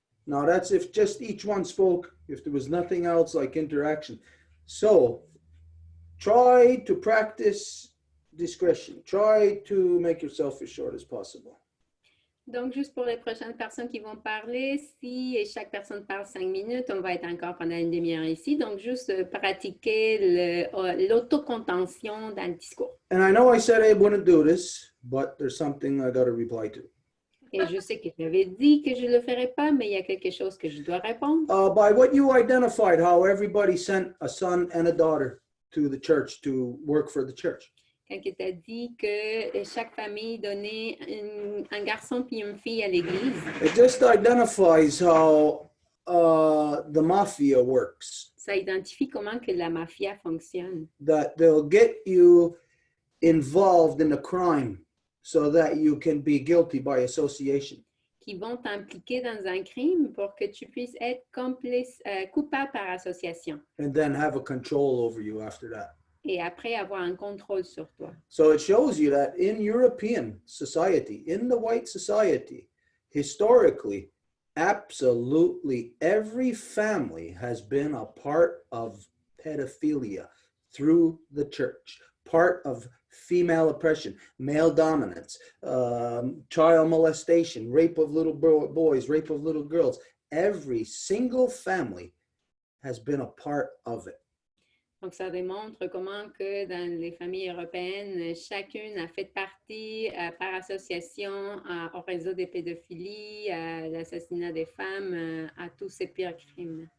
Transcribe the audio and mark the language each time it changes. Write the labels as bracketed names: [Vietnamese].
[English] Now that's if just each one spoke, if there was nothing else like interaction. So try to practice discretion. Try to make yourself as short as possible. [French] Donc, juste pour les prochaines personnes qui vont parler, si chaque personne parle 5 minutes, on va être encore pendant une demi-heure ici. Donc, juste pratiquer l'autocontention dans le discours. [English] And I know I said I wouldn't do this, but there's something I got to reply to. [French] Et je sais que j'avais dit que je ne le ferais pas, mais il y a quelque chose que je dois répondre. [English] By what you identified, how everybody sent a son and a daughter to the church to work for the church. [French] Quand tu as dit que chaque famille donnait un garçon puis une fille à l'église. [English] It just identifies how the mafia works. [French] Ça identifie comment que la mafia fonctionne. [English] That they'll get you involved in a crime so that you can be guilty by association. [French] Qui vont t'impliquer dans un crime pour que tu puisses être coupable par association. [English] And then have a control over you after that. [French] Et après avoir un contrôle sur toi. [English] So it shows you that in European society, in the white society, historically, absolutely every family has been a part of pedophilia through the church, part of female oppression, male dominance, child molestation, rape of little boys, rape of little girls. Every single family has been a part of it. [French] Donc, ça démontre comment que dans les familles européennes, chacune a fait partie par association au réseau de pédophilie, à l'assassinat des femmes, à tous ces pires crimes.